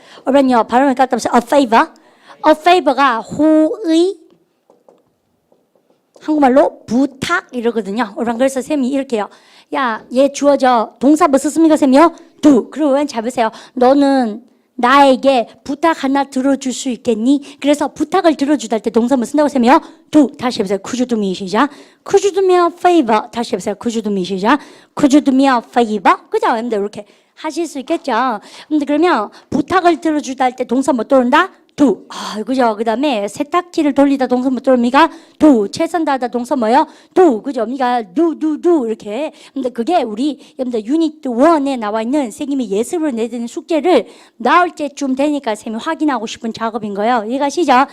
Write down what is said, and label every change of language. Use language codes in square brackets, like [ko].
[ko] 여러분요 발음을 갖다 보세요. a favor가 호의 한국말로 부탁 이러거든요. 여러분 그래서 쌤이 이렇게요. 야, 얘 주어져 동사 뭐 썼습니까 쌤이요? do. 그리고 왼 잡으세요. 너는 나에게 부탁 하나 들어줄 수 있겠니? 그래서 부탁을 들어주다 할 때 동사 뭐 쓴다고 쌤이요? do. 다시 해보세요. [en] Could you do me 시작. Could you do me a favor? [ko] 다시 해보세요. [en] Could you do me 시작. Could you do me a favor? [ko] 그죠? 여러분들 이렇게 하실 수 있겠죠? 근데 그러면 부탁을 들어주다 할 때 동사 뭐 떠오른다? do. 그죠? 그 다음에 세탁기를 돌리다 동사 뭐 떠오릅니까? [en] do. [ko] 최선 다하다 동사 뭐예요? do. 그죠? 우리가 do. 이렇게. 근데 그게 우리, 여러분들 유니트 1에 나와 있는 선생님이 예습으로 내드는 숙제를 나올 때쯤 되니까 선생님이 확인하고 싶은 작업인 거예요. 이해가시죠?